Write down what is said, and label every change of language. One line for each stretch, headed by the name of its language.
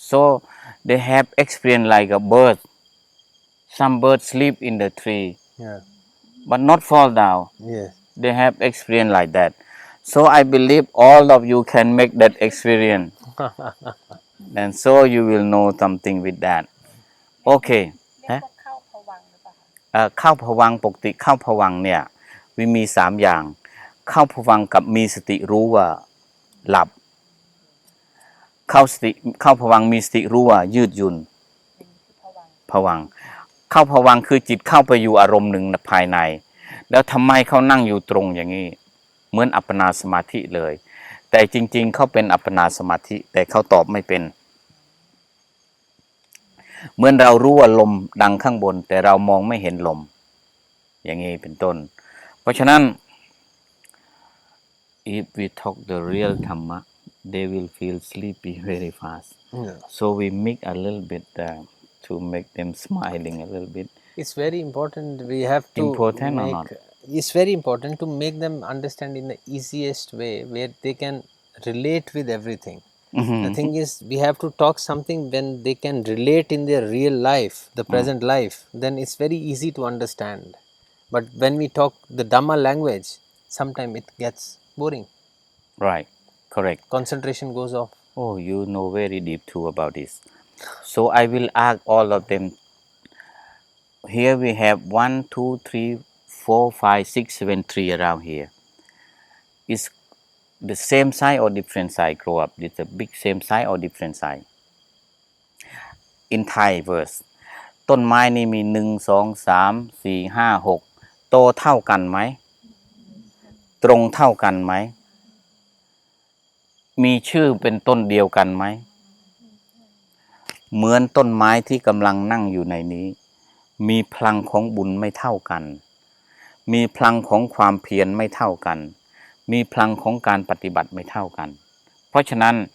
English: So they have experience like a bird. Some birds sleep in the tree, Yeah. but not fall down. Yes. They have experience like that. So I believe all of you can make that experience. And so you will know something with that. Okay.
Thai: เรียก ฮะ ว่าเข้าภวังค์หรือเปล่าคะ เข้าภวังค์ปกติเข้าภวังค์เนี่ยมี3อย่าง เข้าภวังค์กับมีสติรู้ว่าหลับ เข้าภวังค์มีสติรู้ว่ายืดหยุ่น อย่างนี้คือภวังค์ ภวังค์เข้าภวังค์คือจิตเข้าไปอยู่อารมณ์หนึ่งภายใน แล้วทำไมเขานั่งอยู่ตรงอย่างนี้เหมือนอัปปนาสมาธิเลย แต่จริงๆเขาเป็นอัปปนาสมาธิแต่เขาตอบไม่เป็น เหมือนเรารู้ว่าลมดังข้างบนแต่เรามองไม่เห็นลมอย่างนี้เป็นต้น เพราะฉะนั้น
English: if we talk the real Dhamma they will feel sleepy very fast Yeah. so we make a little bit to make them smiling a little bit. It's very important. We have to Important or make. not? It's very important to make them understand in the easiest way where they can relate with everything. The thing is, we have to talk something when they can relate in their real life, the present life. Then it's very easy to understand. But when we talk the Dhamma language, sometimes it gets boring. Right, correct. Concentration goes off. Oh, you know very deep too about this. So I will ask all of them. Here we have 1, 2, 3, 4, 5, 6, 7 tree around here. Is the same size or different size grow up? Is the big same size or different size? In Thai verse
Thai: ต้นไม้นี่มี1 2 3 4 5 6โตเท่ากันไหมตรงเท่ากันไหมมีชื่อเป็นต้นเดียวกันไหมเหมือนต้นไม้ที่กำลังนั่งอยู่ในนี้มีพลังของบุญไม่เท่ากันมีพลังของความเพียรไม่เท่ากันมีพลังของการปฏิบัติไม่เท่ากันเพราะฉะนั้น